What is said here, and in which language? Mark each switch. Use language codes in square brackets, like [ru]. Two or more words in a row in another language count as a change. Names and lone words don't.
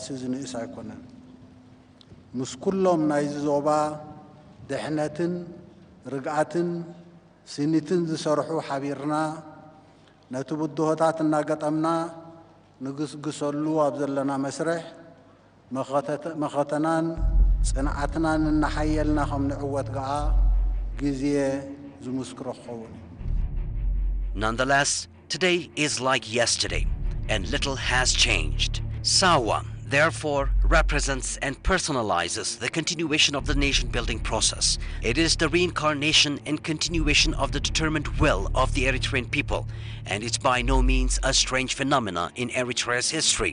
[ti] ዝንእስ ኣይኮነን ምስ ኩሎም ናይዚ ዞባ ድሕነትን ርግዓትን ስኒትን ዝሰርሑ ሓቢርና ነቲ ብድሆታት እናገጠምና ንግስግሰሉ ኣብ ዘለና መስርሕ መኸተናን ጽንዓትናን እናሓየልና ከም ንዕወት ገዓ ጊዜ ዝምስክሮ ክኸውን [en] Nonetheless, today is like yesterday, and little has changed. Sawa, therefore, represents and personalizes the continuation of the nation-building process. It is the reincarnation and continuation of the determined will of the Eritrean people, and it's by no means a strange phenomenon in Eritrea's history.